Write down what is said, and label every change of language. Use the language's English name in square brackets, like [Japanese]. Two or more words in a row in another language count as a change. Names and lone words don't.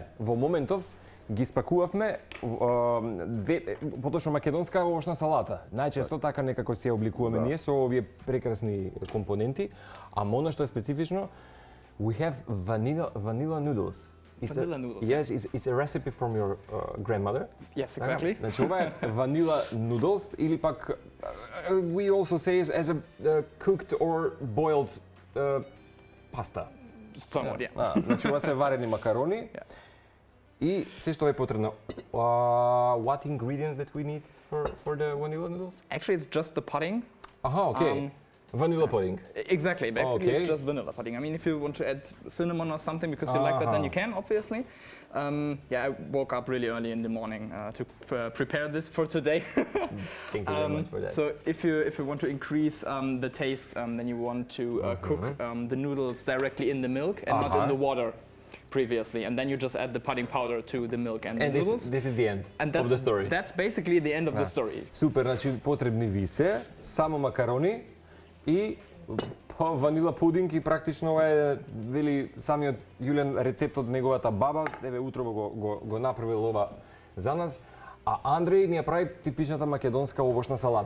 [Macedonian] Во моментов ги спакувавме поточно македонска овошна салата. Најчесто така некако се обликуваме ние со овие прекрасни компоненти, а она што е специфично, [English] we have vanilla noodles. Vanilla noodles. Yes, it's a recipe from your grandmother. Yes, exactly. [Macedonian] Значи ова е [English] vanilla noodles [Macedonian] или пак [English] we also say as a cooked or boiled pasta. Somewhat, yeah. [Macedonian] Значи ова се варени макарони. И се што е потребно. [English] What ingredients that we need for the vanilla noodles? Actually, it's just the pudding. Okay. Vanilla pudding. Exactly, basically it's just vanilla pudding. I mean, if you want to add cinnamon or something because you like that, then you can, obviously. Yeah, I woke up really early in the morning to prepare this for today. Thank you very much for that. So if you want to increase the taste, then you want to cook the noodles directly in the milk and not in the water previously, and then you just add the pudding powder to the milk and the noodles. This is the end of the story. That's basically the end of the story. [Macedonian] Супер, значи потребни ви се само макарони и ванила пудинг и практично ова е вели самиот Јулен рецепт од неговата баба, еве утрово го направил ова за нас. А Андреј ни ја прави типичната македонска овошна салата.